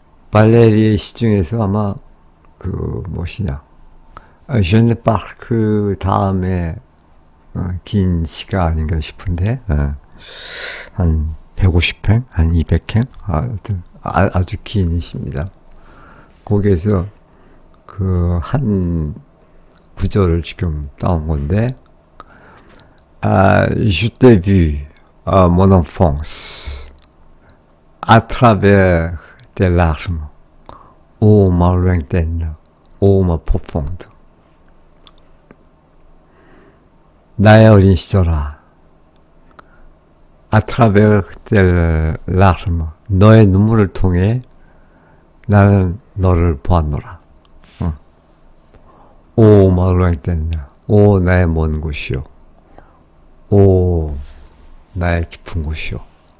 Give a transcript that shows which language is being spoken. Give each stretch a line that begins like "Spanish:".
Korean: 발레리의 시 중에서 아마 그 무엇이냐, 젬네 파르크 다음에 긴 시가 아닌가 싶은데, 한 150행, 한 200행, 아주 긴 시입니다. 거기에서 그 한 구절을 지금 따온 건데,
French: Je t'ai vu, mon enfance, à travers tes larmes, ô ma lointaine, ô ma profonde.
Korean: 나의 어린 시절아,
French: à travers tes larmes,
Korean: 너의 눈물을 통해 나는 너를 보았노라. 오
French: ma lointaine,
Korean: 오 나의 먼 곳이요, 오 나의 깊은 곳이요.